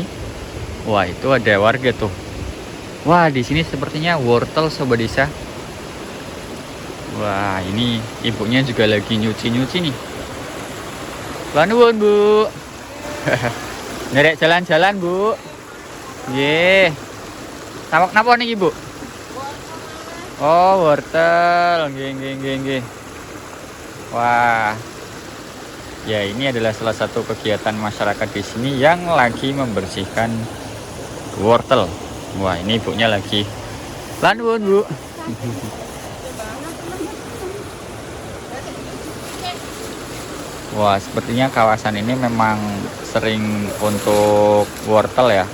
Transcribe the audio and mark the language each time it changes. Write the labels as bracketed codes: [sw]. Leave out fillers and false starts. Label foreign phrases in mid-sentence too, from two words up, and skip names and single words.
[id] Wah, itu ada warga tuh. Wah, di sini sepertinya wortel Sobat Desa. Wah, ini ibunya juga lagi nyuci-nyuci nih. [jv] Nuwun, Bu. Nyerek jalan-jalan, Bu. Nggih. Napa nih, Ibu? [id] Oh, wortel. Nggih. Wah. Ya, ini adalah salah satu kegiatan masyarakat di sini yang lagi membersihkan wortel. Wah, ini ibunya lagi lanjut, Bu. Wah, sepertinya kawasan ini memang sering untuk wortel ya.